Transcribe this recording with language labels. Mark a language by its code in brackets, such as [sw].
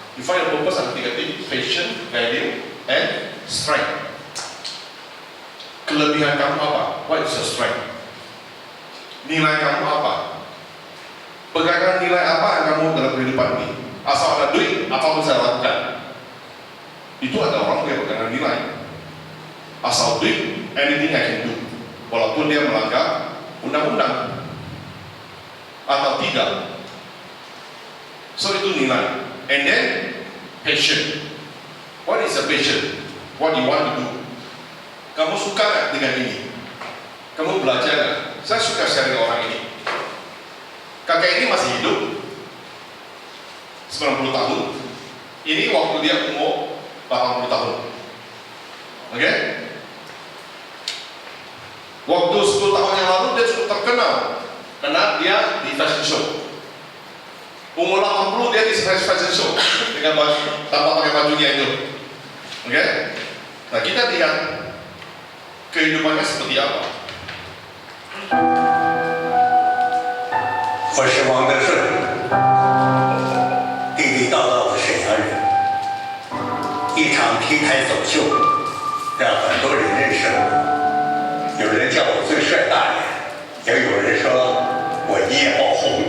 [en] You find a purpose [id] ada 3 titik, [en] passion, value, and strength. [id] Kelebihan kamu apa? [en] What is your strength? [id] Nilai kamu apa? Pegangan nilai apa yang kamu dalam kehidupan ini? Asal ada duit, apa bisa lakukan? Itu ada orang yang pegangan nilai. Asal duit, [en] anything I can do. [id] Walaupun dia melanggar undang-undang atau tidak. So itu nilai. [en] And then passion. What is a passion? What you want to do? [id] Kamu suka nggak dengan ini? Kamu belajar nggak? Saya suka sharing orang ini. Kakak ini masih hidup 90 tahun. Ini waktu dia umur 80 tahun. Oke? Waktu 10 tahun yang lalu dia cukup terkenal karena dia di fashion show. Umur 80 dia di fashion show dengan baju, tanpa pakai bajunya itu. Oke? Nah, kita lihat kehidupannya seperti apa. [zh] 我是王德顺，地地道道的沈阳人。一场 T 台走秀，让很多人认识了我。有人叫我最帅大爷，也有人说我一夜爆红。